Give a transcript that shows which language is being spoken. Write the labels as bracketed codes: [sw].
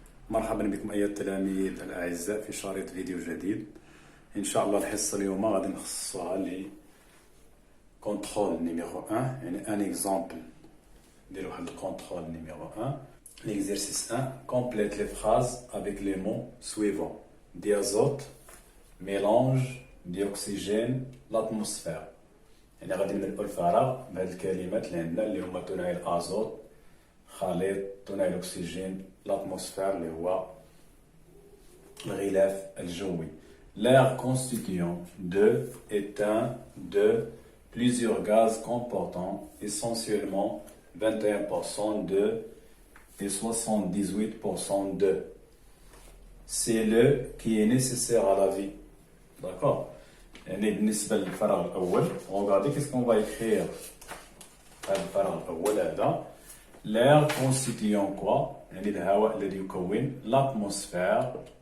[ar] بكم أيها التلاميذ الأعزاء في شريط فيديو جديد. إن شاء الله الحصة اليوم غادي نخصصوها ل [fr] كونترول نيميرو 1، [ar] يعني [fr] ان اكزامبل [ar] نديرو واحد الكونترول نيميرو 1. [fr] L'exercice 1, complète les phrases avec les mots suivants: diazote, mélange, dioxygène, l'atmosphère. [ar] يعني غادي نملؤ الفراغ بهاد الكلمات اللي عندنا اللي هما ثنائي الازوت، خليط، ثنائي الاكسجين، l'atmosphère اللي هو الغلاف الجوي. [fr] L'air constituant de est un de plusieurs gaz comportant essentiellement 21% de et 78% de. C'est le qui est nécessaire à la vie. D'accord? [ar] يعني بالنسبة للفراغ الأول، [fr] regardez qu'est-ce qu'on va écrire. [ar] هذا الفراغ الأول هذا [fr] l'air constituant quoi؟ [ar] يعني الهواء الذي يكون l'atmosphère.